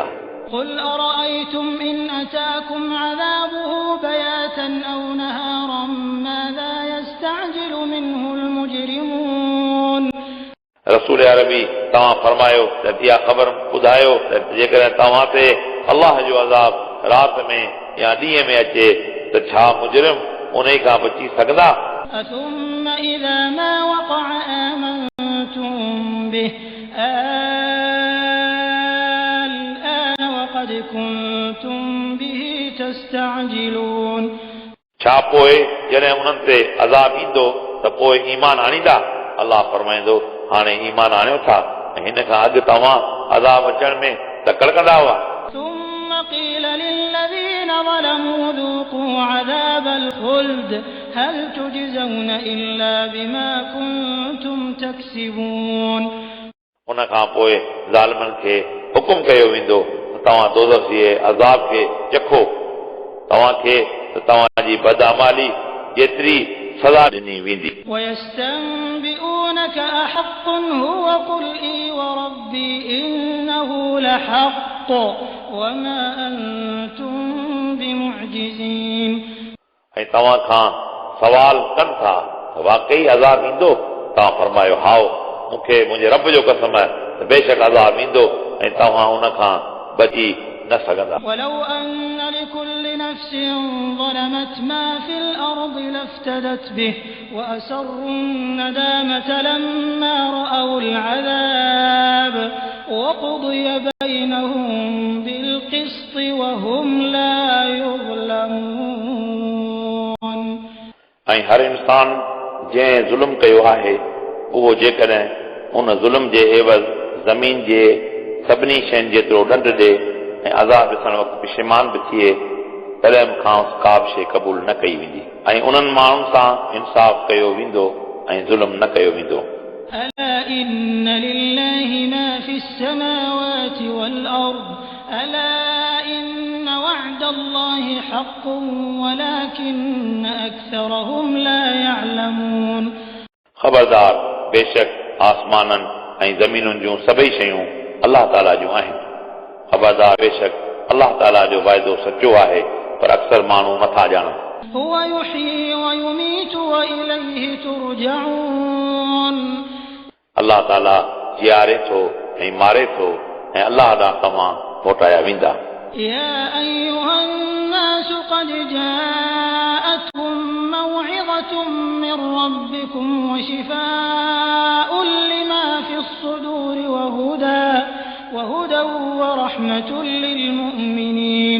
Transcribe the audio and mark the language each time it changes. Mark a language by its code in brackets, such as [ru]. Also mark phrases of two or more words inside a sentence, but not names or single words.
[ar] قُلْ أَرَأَيْتُمْ إِنْ أَتَاكُمْ عَذَابُهُ بَيَاتًا أَوْ نَهَارًا مَاذَا يَسْتَعْجِلُ مِنْهُ الْمُجْرِمُونَ। [sd] रसूल अरबी तव्हां फरमायो त इहा ख़बर ॿुधायो त जेकॾहिं तव्हां ते अल्लाह जो अज़ाब राति में या ॾींहं में अचे त छा मुजरिम उन खां बची सघंदा। [ar] ثُمَّ إِذَا مَا وَقَعَ آمَنْتُمْ بِهِ الْآنَ وَقَدْ كُنْتُمْ بِهِ تَسْتَعْجِلُونَ। [sd] छा पोइ जॾहिं उन्हनि ते अज़ाब ईंदो त पोइ ईमान आणींदा। अल्लाह फरमाईंदो हाणे ईमान आणियो था ऐं हिन खां अॻु तव्हां अज़ाब अचण में तकड़ कंदा हुआ। [ar] ثُمَّ قِيلَ لِلَّذِينَ ظَلَمُوا ذُوقُوا عَذَابَ الْخُلْدِ هَلْ تُجْزَوْنَ إِلَّا بِمَا كُنتُمْ تَكْسِبُونَ। [sd] उन खां पोइ ज़ालिमनि खे हुकुम कयो वेंदो त तव्हां दोज़ख जे अज़ाब खे चखो तव्हांखे त तव्हांजी बदअमाली जेतिरी सज़ा ॾिनी वेंदी। [ar] وَيَسْتَنبِئُونَكَ أَحَقٌّ هُوَ قُلْ إِي وَرَبِّي إِنَّهُ لَحَقٌّ وَمَا أَنْتُمْ بِمُعْجِزِينَ। [sd] ऐं तव्हां खां सवाल कनि था त वाकई अज़ाब ईंदो। तव्हां फरमायो हाओ मूंखे मुंहिंजे रब जो कसम आहे त बेशक अज़ाब ईंदो ऐं तव्हां उन खां बची न सघंदा। [ar] وَلَوْ أَنَّ لِكُلِّ نَفْسٍ ظَلَمَتْ مَا فِي الْأَرْضِ لَافْتَدَتْ بِهِ وَأَسَرُّوا النَّدَامَةَ لَمَّا رَأَوُا الْعَذَابَ وَقُضِيَ بَيْنَهُم بِالْقِسْطِ وَهُمْ لَا يُظْلَمُونَ। [sd] ऐं हर इंसान जंहिं ज़ुल्म कयो आहे उहो जेकॾहिं उन ज़ुल्म जे एवज़ ज़मीन जे सभिनी शयुनि जेतिरो ॾंड ॾे ऐं अज़ाब ॾिसण वक़्तु पशेमान बि थिए तॾहिं खां का बि शइ क़बूल न कई वेंदी ऐं उन्हनि माण्हुनि सां इंसाफ़ कयो वेंदो ऐं ज़ुल्म न कयो वेंदो। [ar] ألا إن لله ما في السماوات والأرض ألا إن وعد الله حق ولكن أكثرهم لا يعلمون [sd] ख़बरदार बेशक आसमाननि ऐं ज़मीनुनि जूं सभई शयूं अलाह ताला जूं आहिनि। ख़बरदार बेशक अलाह ताला जो वाइदो सचो आहे, पर अक्सर माण्हू नथा ॼाणनि। [ar] هو يحيي ويميت وإليه ترجعون [sd] अलाह ताला जियारे थो ऐं मारे थो ऐं अलाह ॾांहुं तव्हां मोटाया वेंदा। [ar] يا أيها الناس قد جاءتكم موعظة من ربكم وشفاء لما في الصدور وهدى ورحمة للمؤمنين